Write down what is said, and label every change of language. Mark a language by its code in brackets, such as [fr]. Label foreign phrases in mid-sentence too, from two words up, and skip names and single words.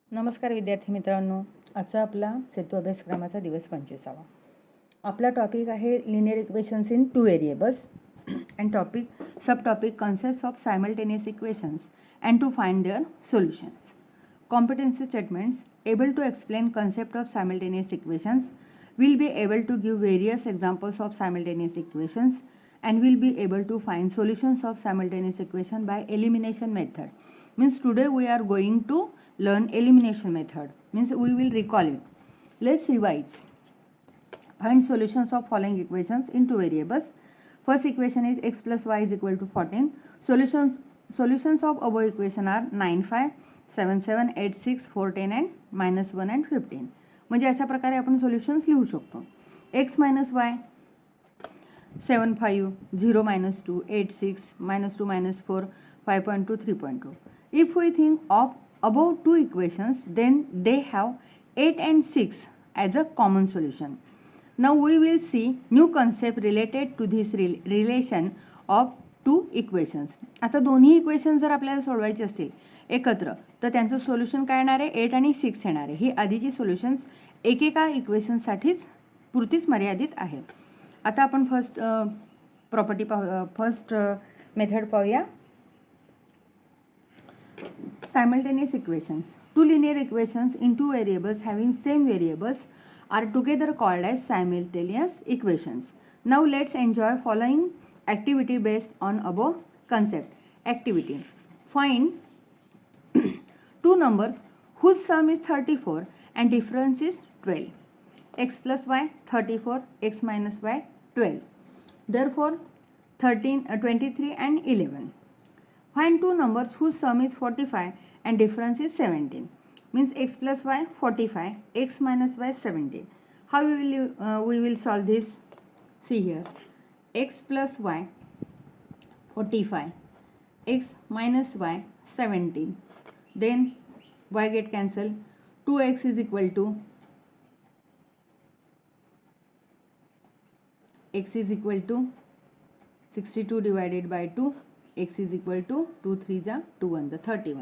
[mr] नमस्कार विद्यार्थी मित्रांनो, आजचा आपला सेतू अभ्यासक्रमाचा दिवस 25वा. आपला टॉपिक आहे [en] linear equations in 2 variables and sub topic concepts of simultaneous equations and to find their solutions. competency statements able to explain concept of simultaneous equations, will be able to give various examples of simultaneous equations and will be able to find solutions of simultaneous equation by elimination method. Means today we are going to learn elimination method, means we will recall it. Let's revise. Find solutions of following equations in 2 variables. First equation is x plus y is equal to 14. Solutions of above equation are 9, 5, 7, 7, 8, 6, 4, 10 and -1 and 15. [mr] म्हणजे अशा प्रकारे आपण सोल्युशन्स लिहू शकतो. [en] x minus y 7, 5, 0, -2, 8, 6, -2, -4, 5.2, 3.2. If we think of above two equations, then they have 8 and 6 as a common solution. Now we will see new concept related to this relation of two equations. [mr] आता दोन्ही इक्वेशन्स जर आपल्याला सोडवायचे असतील एकत्र तर त्यांचं सोल्युशन काय येणार आहे, 8 आणि 6 येणार आहे. ही आधीची सोल्युशन्स एकेका इक्वेशनसाठीच पुरतीच मर्यादित आहे. आता आपण [en] first method [mr] पाहूया. [en] Simultaneous equations. Two linear equations in 2 variables having same variables are together called as simultaneous equations. Now let's enjoy following activity based on above concept. Activity: find two numbers whose sum is 34 and difference is 12. X plus y 34, x minus y 12. Therefore 23 and 11. Find two numbers whose sum is 45 and difference is 17. Means x plus y 45, x minus y 17. How we will solve this? See here, x plus y 45, x minus y 17. Then y get cancelled. 2x is equal to x is equal to 62 divided by 2. X is equal to 2 3 जा 2 1 the 31.